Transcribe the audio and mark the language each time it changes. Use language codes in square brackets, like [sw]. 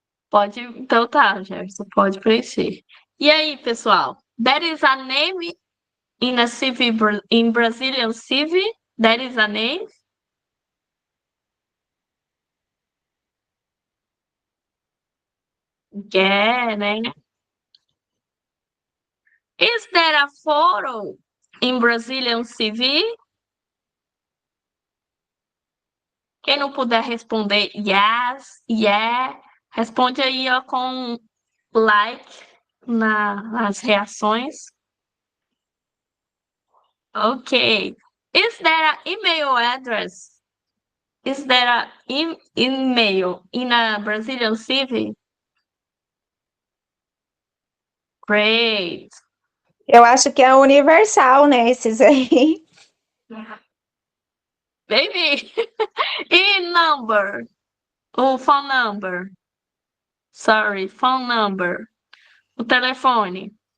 [pt] Pode, então tá, Jefferson, pode preencher. E aí, pessoal? [en] There is a name in a CV, in Brazilian CV? There is a name? Yeah, né? Is there a photo in Brazilian CV? [pt] Quem não puder responder yes, yeah, responde aí ó, com like nas reações. [en] Okay. Is there an email address? Is there an email in a Brazilian CV? Great. [pt] Eu acho que é universal, né? Esses aí. [en] Baby. E-number. O phone number. Sorry, phone number. [pt] O telefone.